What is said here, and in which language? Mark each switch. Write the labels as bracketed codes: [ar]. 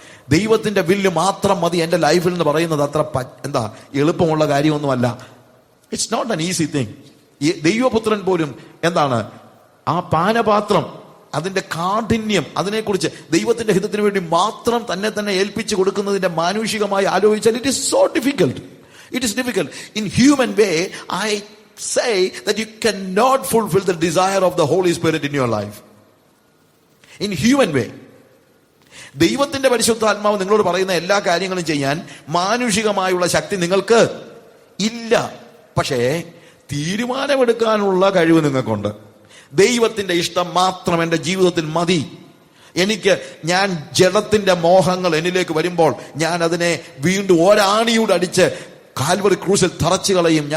[ml] ദൈവത്തിന്റെ വില്ല് മാത്രം മതി എൻ്റെ ലൈഫിൽ എന്ന് പറയുന്നത് അത്ര എളുപ്പമുള്ള കാര്യമൊന്നുമല്ല. [en] It's not an easy thing. [ml] ദൈവപുത്രൻ പോലും ആ പാനപാത്രം, അതിന്റെ കാഠിന്യം, അതിനെക്കുറിച്ച് ദൈവത്തിന്റെ ഹിതത്തിന് വേണ്ടി മാത്രം തന്നെ ഏൽപ്പിച്ചു കൊടുക്കുന്നതിന്റെ മാനുഷികമായി ആലോചിച്ചാൽ [en] It is so difficult. It is difficult. In human way I say that you cannot fulfill the desire of the Holy Spirit in your life. In human way. [ml] ദൈവത്തിന്റെ പരിശുദ്ധാത്മാവ് നിങ്ങളോട് പറയുന്ന എല്ലാ കാര്യങ്ങളും ചെയ്യാൻ മാനുഷികമായുള്ള ശക്തി നിങ്ങൾക്ക് ഇല്ല. പക്ഷേ തീരുമാനമെടുക്കാനുള്ള കഴിവ് നിങ്ങൾക്കുണ്ട്. ദൈവത്തിന്റെ ഇഷ്ടം മാത്രം എൻ്റെ ജീവിതത്തിൽ മതി. ഞാൻ ജഡത്തിന്റെ മോഹങ്ങൾ എന്നിലേക്ക് വരുമ്പോൾ ഞാൻ അതിനെ വീണ്ടും ഒരാണിയോട് അടിച്ച് കാൽവറി ക്രൂസിൽ തറച്ചു കളയും.